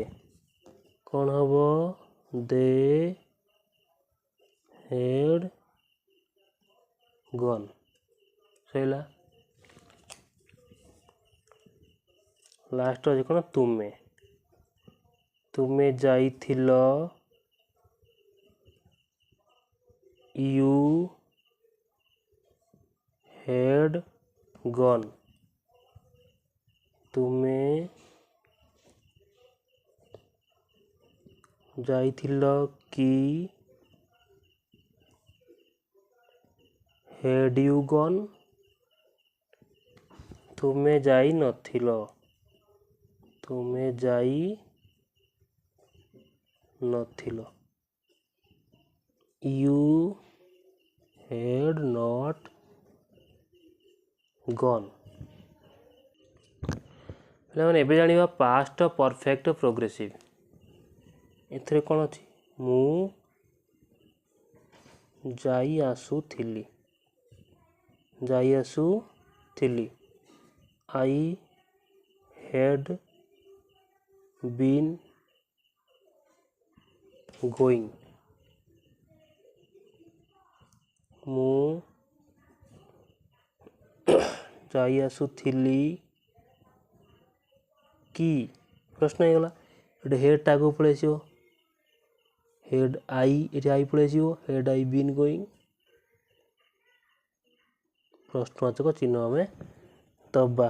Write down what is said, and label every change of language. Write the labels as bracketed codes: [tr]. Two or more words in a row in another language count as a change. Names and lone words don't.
[or] କ'ଣ ହବ? [en] they had gone [or] ସରିଲା। ଲାଷ୍ଟ ଅଛି କ'ଣ? ତୁମେ, ତୁମେ ଯାଇଥିଲ, [en] you had gone। [or] ତୁମେ ଯାଇଥିଲ କି, [en] had you gone। [or] ତୁମେ ଯାଇ ନଥିଲ, ତୁମେ ଯାଇ ନଥିଲ। [en] you had not gone। [or] ପିଲାମାନେ ଏବେ ଜାଣିବା [en] past perfect progressive. [or] ଏଥିରେ କ'ଣ ଅଛି? ମୁଁ ଯାଇ ଆସୁଥିଲି, ଯାଇ ଆସୁଥିଲି। [en] I had been going। [or] ମୁଁ ଯାଇ ଆସୁଥିଲି କି ପ୍ରଶ୍ନ ହେଇଗଲା। ଏଠି ହେଡ଼୍ଟା ଆଗକୁ ପଳେଇ ଆସିବ, [en] had I, [or] ଏଠି ଆଇ ପଳେଇ ଆସିବ, [en] had I been going [or] ପ୍ରଶ୍ନବାଚକ ଚିହ୍ନ ଆମେ ଦବା।